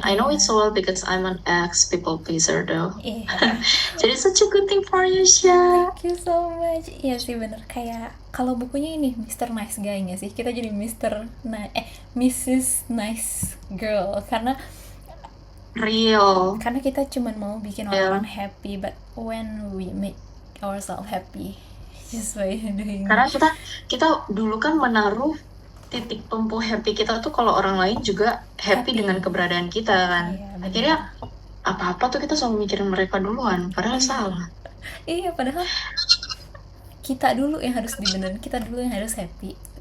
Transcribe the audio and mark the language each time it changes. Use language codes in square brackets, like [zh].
[en] I know it's all because I'm an ex people pleaser though. [id] iya. [en] Jadi such a good thing for you, Sha. Thank you so much. [id] Iya sih bener, kayak kalau bukunya ini Mr. Nice Guy nggak sih? Kita jadi Mrs. [en] Nice Girl Real. [id] karena kita cuman mau bikin [en] Yeah. orang happy, but when we make ourselves happy just by doing. [id] Karena kita dulu kan menaruh titik tumpu happy kita tuh kalau orang lain juga happy dengan keberadaan kita kan. Iya, bener. Akhirnya apa-apa tuh kita selalu mikirin mereka duluan, padahal salah. Iya, padahal kita dulu yang harus dibenerin, kita dulu yang harus happy.